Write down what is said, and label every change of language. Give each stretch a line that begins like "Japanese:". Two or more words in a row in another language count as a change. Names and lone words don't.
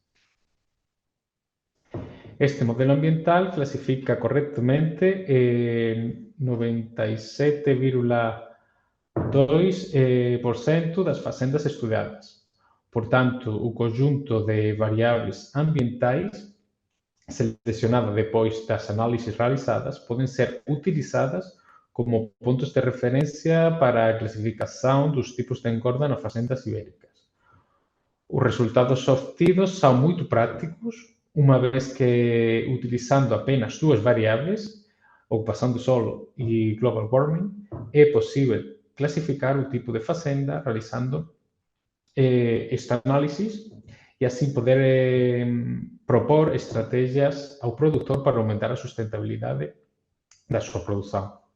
Galician: Este modelo ambiental clasifica correctamente 97,2% das facendas estudadas. Por tanto, o conjunto de variables ambientais seleccionadas depois das análises realizadas poden ser utilizadas como pontos de referencia para a clasificación dos tipos de engorda nas facendas ibéricas.
Portuguese: Os resultados obtidos são muito prácticos, uma vez que, utilizando apenas duas variables, ocupação do solo e
English: global warming,
Portuguese: é possível classificar o tipo de fazenda realizando este análisis e assim poder propor estratégias ao produtor para aumentar a sustentabilidade da sua produção.